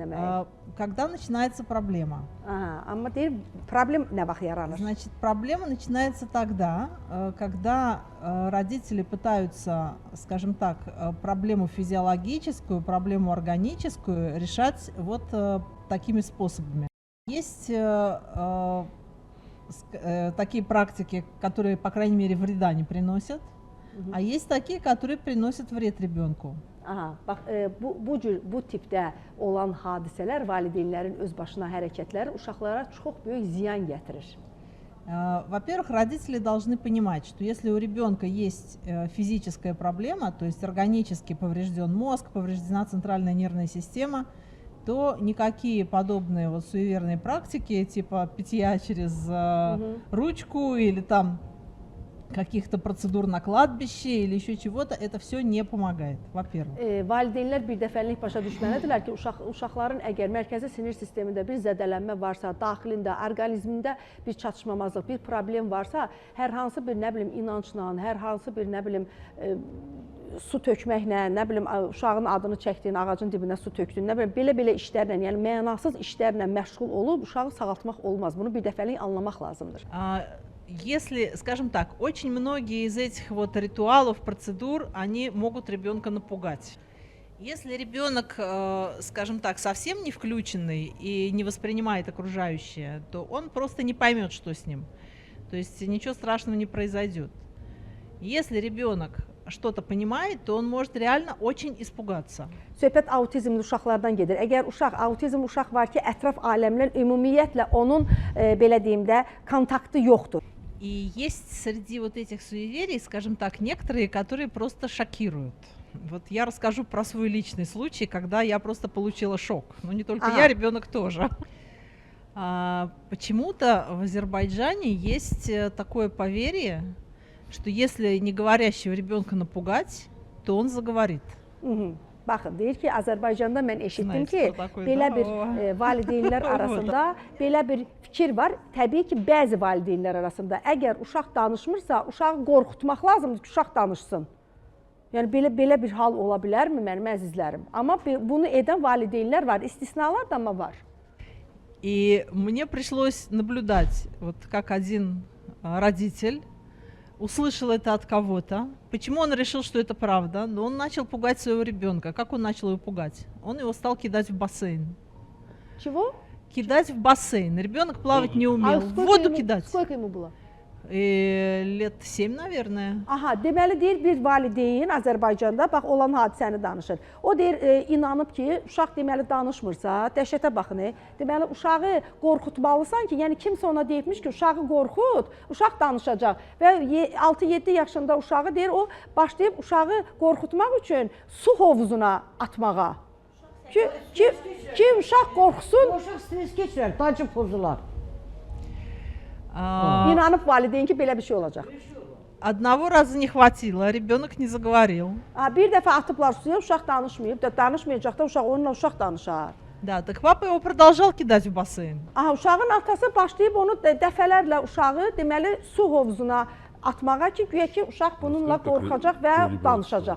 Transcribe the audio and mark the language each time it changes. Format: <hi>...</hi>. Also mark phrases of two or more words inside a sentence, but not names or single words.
<az>demək.</az> <ru>Когда начинается проблема?</ru> <az>Amma deyir, problem nə vaxt yaranır?</az> <ru>Значит, проблема начинается тогда, когда родители пытаются, скажем так, проблему физиологическую, проблему органическую решать вот такими способами. Есть такие практики, которые, по крайней мере, вреда не приносят, а есть такие, которые приносят вред ребенку.</ru> <az>Bax, bu tipdə olan hadisələr, valideynlərin öz başına hərəkətləri uşaqlara çox böyük ziyan gətirir.</az> <ru>Во-первых, родители должны понимать, что если у ребенка есть физическая проблема, то есть органически поврежден мозг, повреждена центральная нервная система, то никакие подобные вот суеверные практики, типа питья через ручку или там каких-то процедур на кладбище или еще чего-то, это все не помогает, во-первых.</ru> <az>Valideynlər bir dəfəlik başa düşməlidirlər ki, uşaqların əgər mərkəzi sinir sistemində bir zədələnmə varsa, daxilində, orqanizmində bir çatışmamazlıq, bir problem varsa, hər hansı bir, nə bilim, inancla, hər hansı bir, nə bilim, su tökməklə, nə bilim, uşağın adını çəkdiyin ağacın dibinə su tökdüyün, nə bilim, belə-belə işlərlə, yəni mənasız işlərlə məşğul olub uşağı sağaltmaq olmaz. Bunu bir dəfəlik anlamaq lazımdır.</az> <ru>Если, скажем так, очень многие из этих вот ритуалов, процедур, они могут ребенка напугать. Если ребенок, скажем так, совсем не включенный и не воспринимает окружающее, то он просто не поймет, что с ним. То есть ничего страшного не произойдет. Если ребенок что-то понимает, то он может реально очень испугаться.</ru> <az>Söhbət autizmli uşaqlardan gedir. Əgər autizm uşaq var ki, ətraf aləmlə ümumiyyətlə onun, belə deyim də, kontaktı yoxdur.</az> <ru>И есть среди вот этих суеверий, скажем так, некоторые, которые просто шокируют. Вот я расскажу про свой личный случай, когда я просто получила шок. Но не только я, ребенок тоже. Почему-то в Азербайджане есть такое поверье, что если не говорящего ребенка напугать, то он заговорит.</ru> <az>Baxın, deyir ki, Azərbaycanda mən eşitdim ki, belə bir valideynlər arasında belə bir fikir var. Təbii ki, bəzi valideynlər arasında əgər uşaq danışmırsa, uşağı qorxutmaq lazımdır ki, uşaq danışsın. Yəni, belə bir hal ola bilərmi mənim əzizlərim? Amma bunu edən valideynlər var, istisnalar da amma var.</az> <ru>И мне пришлось наблюдать, вот как один родитель услышал это от кого-то. Почему он решил, что это правда? Но он начал пугать своего ребенка. Как он начал его пугать? Он его стал кидать в бассейн. Чего? Кидать в бассейн. Ребенок плавать не умел. В воду кидать. Сколько ему было? Lет 7, наверное.</ru> <az>Deməli deyir bir valideyn Azərbaycanda bax olan hadisəni danışır. O deyir inanıb ki, uşaq deməli danışmırsa, dəhşətə baxın. Deməli uşağı qorxutmalısan ki, yəni kimsə ona deyibmiş ki, uşağı qorxut, uşaq danışacaq. Və 6-7 yaşında uşağı deyir o başlayıb uşağı qorxutmaq üçün su hovuzuna atmağa. Ki uşaq qorxsun. Uşaq stres keçirər, dacı pozular. İnanıb valideyn ki, belə bir şey olacaq.</az> <ru>Одного раза не хватило, ребенок не заговорил.</ru> <az>Bir dəfə atıblar suya, uşaq danışmayıb, danışmayacaq da onunla uşaq danışar.</az> <ru>Да, так папа его продолжал кидать в бассейн.</ru> <az>Uşağın atası başlayıb onu dəfələrlə uşağı deməli su hovuzuna atmağa ki, güya ki, uşaq bununla qorxacaq və danışacaq.</az>